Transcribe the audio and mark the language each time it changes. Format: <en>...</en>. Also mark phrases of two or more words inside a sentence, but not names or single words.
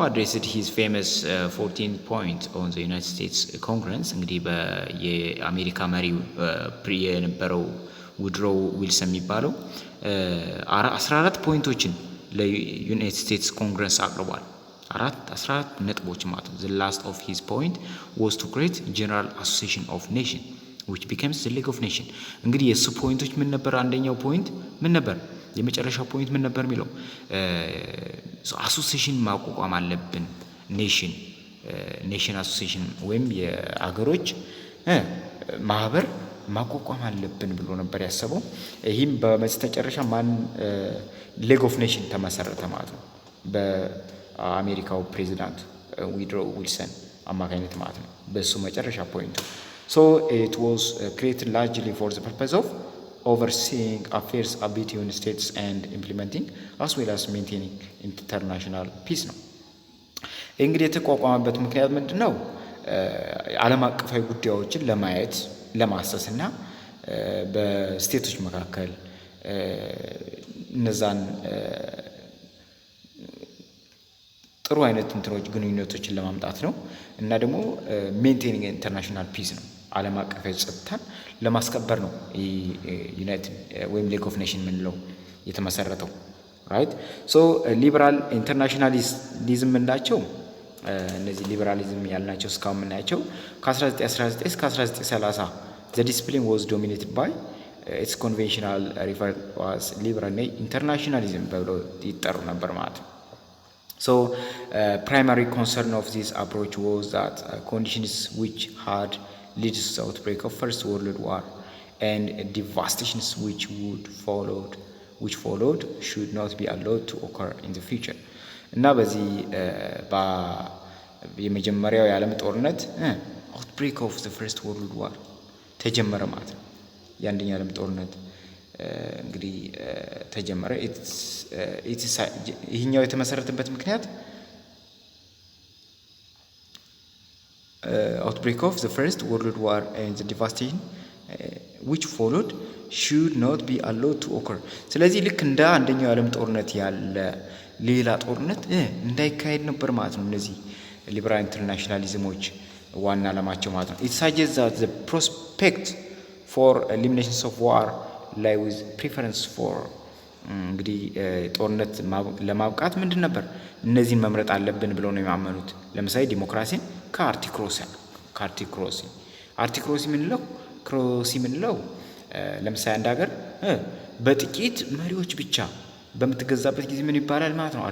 <en>addressed his famous 14 point on the United States Congress።</en> <am>እንግዲህ የአሜሪካ መሪው የነበረው ውድሮ ዊልሰን የሚባለው 14 ፖይንቶችን ለዩናይትድ ስቴትስ ኮንግረስ አቅርቧል። 14 ነጥቦች ማለት ነው።</am> <en>the last of his point was to create general association of nation which becomes the league of nation።</en> <am>እንግዲህ የሱ ፖይንቶች ምን ነበር? አንደኛው ፖይንት ምን ነበር? የመጨረሻው ፖይንት ምን ነበር የሚለው አሶሲዬሽን ማቋቋም አለብን።</am> <en>nation association</en> <am>ወይም የአገሮች ማህበር ማቋቋም አለብን ብሎ ነበር ያሰበው። ይህም በመጨረሻ ማን</am> <en>league of nation</en> <am>ተመሰረተ ማለት ነው በአሜሪካው ፕሬዚዳንት ውድሮ ዊልሰን አማካኝነት ማለት ነው። በሱ መጨረሻ ፖይንቱ</am> <en>so it was created largely for the purpose of overseeing affairs between states and implementing as well as maintaining international peace</en> <am>ነው። እንግዲህ የተቋቋመበት ምክንያት ምንድነው? ዓለም አቀፋዊ ጉዳዮችን ለማየት ለማሰስና በስቴቶች መካከል እነዛን ጥሩ አይነት ግንኙነቶችን ለማምጣት ነው እና ደግሞ</am> <en>maintaining international peace</en> <am>ነው። ዓለም አቀፋዊ ጸጥታን ለማስከበር ነው ዩናይትድ ወይም</am> <en>league of nation</en> <am>ምንለው የተመሰረተው</am> <en>right. so liberal internationalism</en> <am>ምንላቸው እነዚህ ሊበራሊዝም ያልናቸው እስካሁን የምናያቸው ከ1919 እስከ 1930</am> <en>the discipline was dominated by its conventional refer was liberal internationalism</en> <am>ብለው ይጠሩ ነበር ማለት ነው።</am> <en>So primary concern of this approach was that conditions which had led to the outbreak of First World War and devastations which followed should not be allowed to occur in the future.</en> <am>እና በዚህ የመጀመሪያው የዓለም ጦርነት</am> <en>outbreak of the First World War</en> <am>ተጀመረ ማለት ነው። የአንደኛው የዓለም ጦርነት እንግዲህ ተጀመረ። ይህኛው የተመሰረተበት ምክንያት</am> <en>outbreak of the First World War and the devastation which followed should not be allowed to occur።</en> <am>ስለዚህ ልክ እንደ አንደኛው የዓለም ጦርነት ያለ ሌላ ጦርነት እንዳይካሄድ ነበር ማለት ነው። እነዚህ ሊበራል ኢንተርናሽናሊዝሞች ዋና ዓላማቸው ማለት ነው።</am> <en>it suggests that the prospect for eliminations of war lie with preference for</en> <am>እንግዲህ ጦርነት ለማብቃት ምንድን ነበር እነዚህን መምረጥ አለብን ብለው ነው የሚያመኑት። ለምሳሌ</am> <en>democracy aristocracy</en> <am>ምንለው ለምሳሌ አንድ ሀገር በጥቂት መሪዎች ብቻ በምትገዛበት ጊዜ ምን ይባላል ማለት ነው?</am>